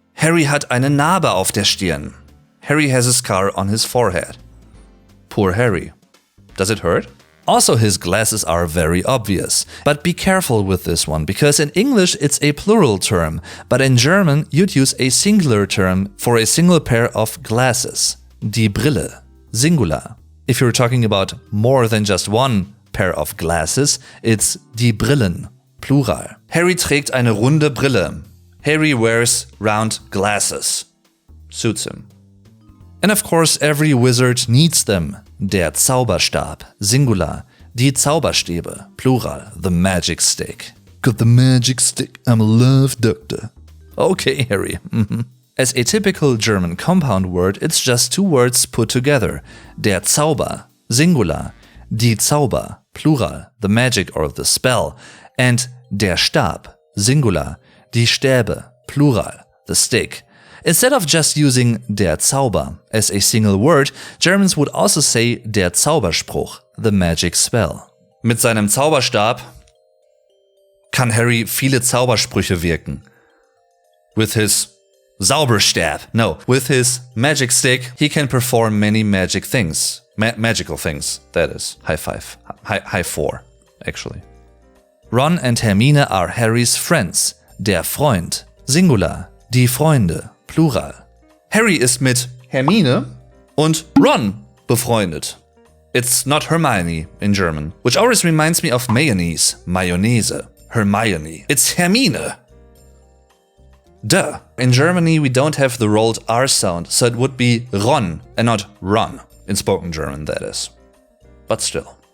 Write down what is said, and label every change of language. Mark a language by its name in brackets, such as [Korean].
[German] Harry hat eine Narbe auf der Stirn. [English] Harry has a scar on his forehead. Poor Harry. Does it hurt? Also, his glasses are very obvious. But be careful with this one, because in English it's a plural term, but in German you'd use a singular term for a single pair of glasses. [German] Die Brille, Singular. [English] If you're talking about more than just one pair of glasses, it's die Brillen, Plural. [German] Harry trägt eine runde Brille. [English] Harry wears round glasses. Suits him. And of course, every wizard needs them. [German] Der Zauberstab, Singular. Die Zauberstäbe, Plural. [English] The magic stick. Got the magic stick, I'm a love doctor. Okay, Harry. As a typical German compound word, it's just two words put together. [German] Der Zauber, Singular. Die Zauber, Plural. [English] The magic or the spell. And [German] der Stab, Singular. Die Stäbe, Plural. [English] The stick. Instead of just using der Zauber as a single word, Germans would also say der Zauberspruch, the magic spell. [German] Mit seinem Zauberstab kann Harry viele Zaubersprüche wirken. [English] With his Zauberstab, with his magic stick, he can perform many magic things. Magical things, that is. High five. High four, actually. Ron and Hermine are Harrys friends. [German] Der Freund, Singular. Die Freunde, Plural. Harry ist mit Hermine und Ron befreundet. [English] It's not Hermione in German, which always reminds me of mayonnaise, Hermione. It's Hermine. Duh. In Germany we don't have the rolled R sound, so it would be Ron and not Ron, in spoken German that is. But still.